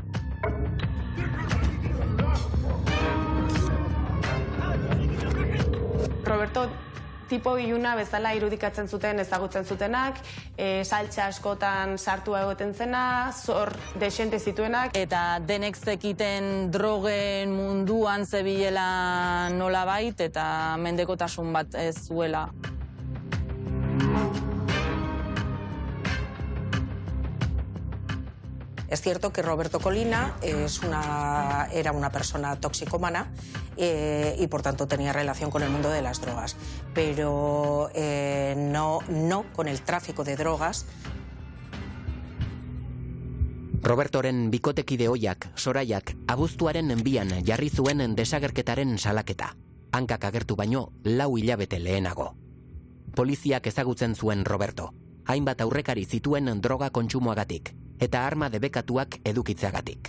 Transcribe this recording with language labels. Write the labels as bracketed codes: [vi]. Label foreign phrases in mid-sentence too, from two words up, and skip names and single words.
[eu] Roberto tipo iluna bezala irudikatzen zuten, ezagutzen zutenak, saltsa askotan sartua egoten zena, zor desente zituenak. Eta denek zekiten drogen munduan zebilela nolabait eta mendekotasun bat ez zuela. [es] Es cierto que Roberto Colina era una persona toxicómana y por tanto tenía relación con el mundo de las drogas, pero no con el tráfico de drogas. [eu] Robertoren bikotekide ohiak, Soraiak, abuztuaren 2an jarri zuen desagerketaren salaketa. Hankak agertu baino 4 hilabete lehenago. Poliziak ezagutzen zuen Roberto. Hainbat aurrekari zituen droga kontsumoagatik eta arma debekatuak edukitzeagatik.